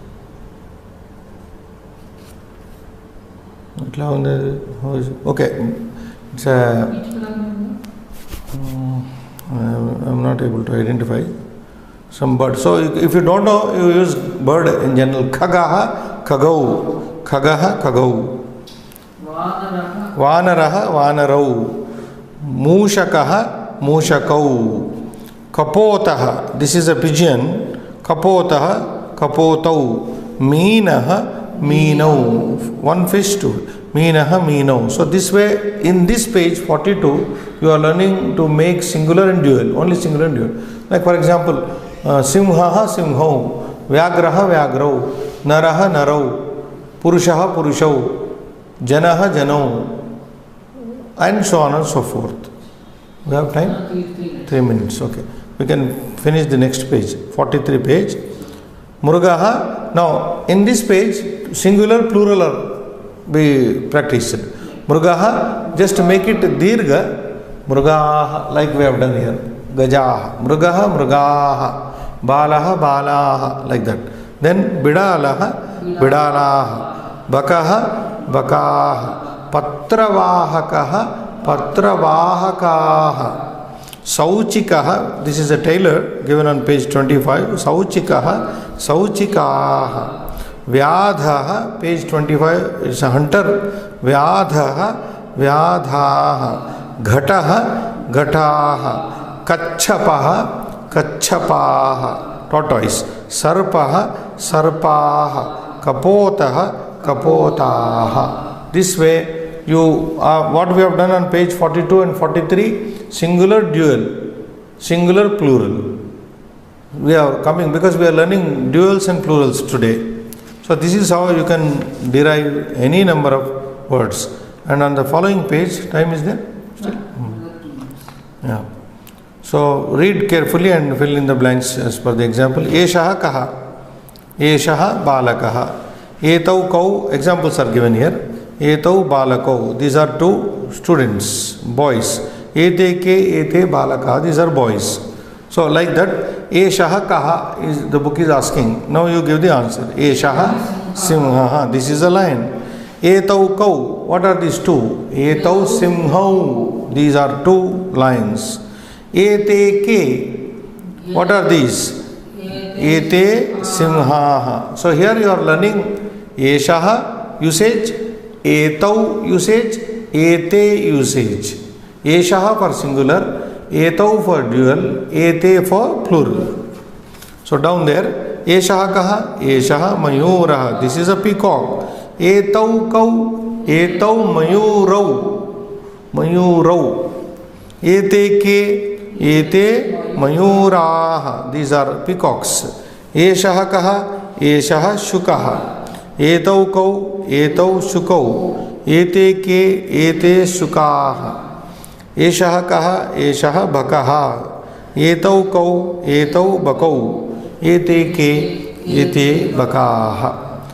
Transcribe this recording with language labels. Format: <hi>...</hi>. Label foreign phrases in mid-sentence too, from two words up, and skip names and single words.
<en>Okay, it's a. I'm not able to identify some bird. So if you don't know, you use bird in general.</en> <sa>खगः खगौ खगः खगौ. वानरः वानरौ मूषकः मूषकौ. कपोतः,</sa> <en>this is a pigeon.</en> <sa>कपोतः कपोतौ मीनः मीनौ.</sa> <en>One fish too.</en> <sa>मीनः मीनौ.</sa> <en>So this way, in this page 42, you are learning to make singular and dual. Only singular and dual. Like for example,</en> <sa>सिंहः सिंहौ. व्याघ्रः व्याघ्रौ नरः नरौ पुरुषः पुरुषौ. जनः जनौ.</sa> <en>And so on and so forth. We have time? 3 minutes. Okay. We can finish the next page. 43 page. Mrugaha. Now, in this page, singular, plural are be practiced. Mrugaha, just make it dirgha. Mrugaha, like we have done here.</en> <sa>गजः मृगः मृगः बालः बालः.</sa> <en>Like that.</en> <sa>Then बिडालः बिडालः. बकः बकः. पत्रवाहकः पत्रवाहकः. सौचिकः,</sa> <en>this is a tailor given on page 25.</en> <sa>सौचिकः सौचिकः. व्याधः,</sa> <en>page 25, it's a hunter.</en> <sa>व्याधः व्याधः. घटः घटः. कच्छपः कच्छपः. Tortoise. सर्पः सर्पः. कपोतः कपोतः.</sa> <en>This way, what we have done on page 42 and 43, singular, dual, singular, plural. We are coming because we are learning duals and plurals today. So this is how you can derive any number of words. And on the following page, time is there? Still? Yeah. So read carefully and fill in the blanks as per the example.</en> <sa>एषः कः एषः बालकः. एतौ कौ,</sa> <en>examples are given here.</en> <sa>एतौ बालकौ,</sa> <en>these are two students, boys.</en> <sa>एते के एते बालकाः,</sa> <en>these are boys. So like that,</en> <sa>एषः कः</sa> <en>is the book is asking. Now you give the answer.</en> <sa>एषः सिंहः,</sa> <en>this is a lion.</en> <sa>एतौ कौ,</sa> <en>what are these two?</en> <sa>एतौ सिंहौ,</sa> <en>these are two lions.</en> <sa>एते के,</sa> <en>what are these?</en> <sa>एते सिंहाः.</sa> <en>So here you are learning Eshaha usage, Etau usage, Ete usage. Eshaha for singular, Etau for dual, Ete for plural. So down there,</en> <sa>एषः कः एषः मयूरः.</sa> <en>This is a peacock.</en> <sa>एतौ कौ एतौ मयूरौ मयूरौ. एते के एते मयूराः.</sa> <en>These are peacocks.</en> <sa>एषः कः एषः शुकः. एतौ कौ एतौ शुकौ. एते के एते शुकाः. एषः कः एषः बकः. एतौ कौ एतौ बकौ एते के एते बकाः.</sa>